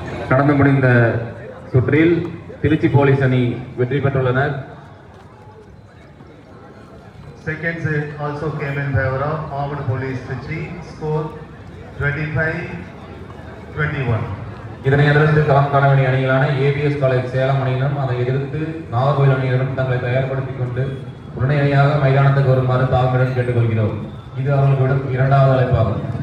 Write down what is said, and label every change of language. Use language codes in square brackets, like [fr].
[ta] கடந்து முடிந்த சுற்றில் திருச்சி போலீஸ் அணி வெற்றி பெற்றுள்ளனர். [en] Second set also came in favor of Armed Police Trichy. Score 25-21. [ta] இதனை எதிர்த்து களம் காண வேண்டிய அணிகளான ஏபிஎஸ் காலேஜ் சேலம் அணியினரும் அதை எதிர்த்து நாகர்கோவில் அணியினரும் தங்களை தயார்படுத்திக் கொண்டு உடனடியாக மைதானத்துக்கு வருமாறு தாழ்மையுடன் கேட்டுக்கொள்கிறோம். இது அவர்களுக்கு இரண்டாவது அழைப்பாகும்.